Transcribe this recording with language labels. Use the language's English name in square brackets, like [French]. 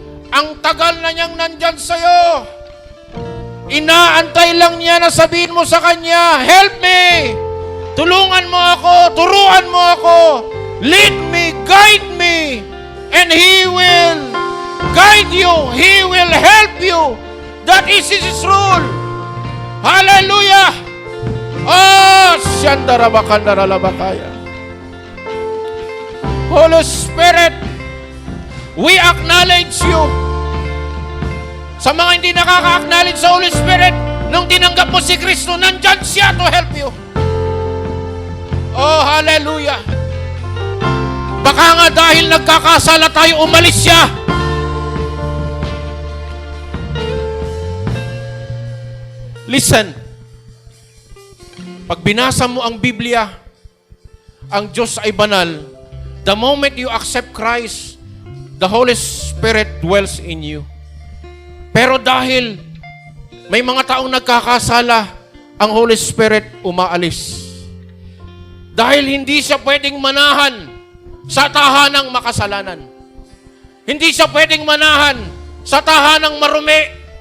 [Filipino] Ang tagal na niyang nandyan sa'yo. Inaantay lang niya na sabihin mo sa Kanya, [English] help me. [Filipino] Tulungan mo ako, turuan mo ako, [English] lead me, guide me, and He will guide you, He will help you. That is His rule. Hallelujah! Oh, Shandarabakandalabakaya. Holy Spirit, we acknowledge you. [Filipino] Sa mga hindi nakaka-acknowledge sa Holy Spirit, nung tinanggap mo si Kristo, nandyan siya [English] to help you. [Filipino] Oh, hallelujah. Baka nga dahil nagkakasala tayo, umalis siya. Listen, pag binasa mo ang Biblia, ang Diyos ay banal. [English] The moment you accept Christ, the Holy Spirit dwells in you. [Filipino] Pero dahil may mga taong nagkakasala, ang Holy Spirit umaalis. Dahil hindi siya pwedeng manahan sa tahanang makasalanan. Hindi siya pwedeng manahan sa tahanang marumi.